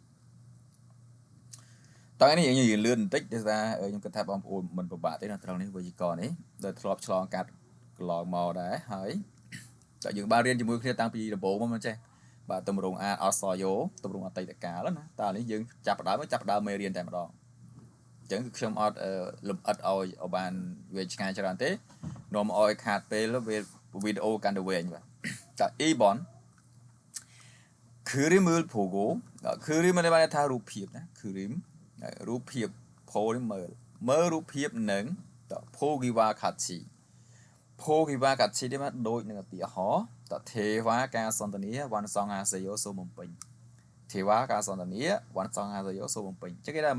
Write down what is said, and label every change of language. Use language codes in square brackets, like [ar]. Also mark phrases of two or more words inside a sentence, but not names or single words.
[km] តោះនេះយើងលឿនបន្តិចដោយសារខ្ញុំគិតថាបងប្អូនមិនពិបាកទេនៅត្រង់នេះវេយ្យាករណ៍នេះដែលធ្លាប់ឆ្លងកាត់កន្លងមកដែរហើយតែយើងបានរៀនជាមួយគ្នាតាំងពីដំបូងមកមិនចេះបាទទម្រង់អាចអសយោទម្រង់អតីតកាលណាតើនេះយើងចាប់ផ្ដើមមេរៀនតែម្ដងអញ្ចឹងគឺខ្ញុំអត់លំអិតឲ្យបានវាឆ្ងាយច្រើនទេនាំឲ្យខាតពេលវីដេអូកាន់តែវែងបាទតើ E1 [ko] 그림을 보고 [km] 그림은 បានថារូបភាពណា 그림 រូបភាព po នេះមើលរូបភាពនឹងត [ko] 보기와 같이 [km] នេះមកដូចនឹងឧទាហរណ៍តទេវ៉ា ការសន្ទនាវ៉ាន់សងអាសេយោសូមបំពេញទេវ៉ាការសន្ទនាវ៉ាន់សងអាសេយោសូមបំពេញចឹងគេថា